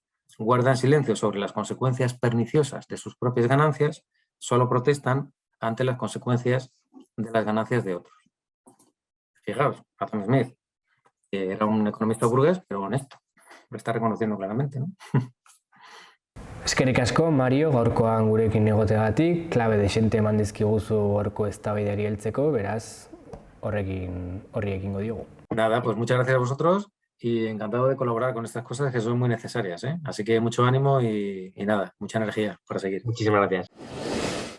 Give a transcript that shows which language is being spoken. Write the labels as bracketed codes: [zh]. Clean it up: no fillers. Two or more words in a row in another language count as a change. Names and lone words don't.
[es] Guardan silencio sobre las consecuencias perniciosas de sus propias ganancias, solo protestan ante las consecuencias de las ganancias de otros. Fijaos, Adam Smith, que era un economista burgués, pero honesto, lo está reconociendo claramente, ¿no? [eu] Eskerrik asko, Mario, gaurkoan gurekin egoteagatik, klabe desente eman dizkiguzu gaurko eztabaidari heltzeko, beraz, horri ekingo diogu. [es] Nada, pues muchas gracias a vosotros y encantado de colaborar con estas cosas que son muy necesarias, ¿eh? Así que mucho ánimo y nada, mucha energía para seguir. Muchísimas gracias.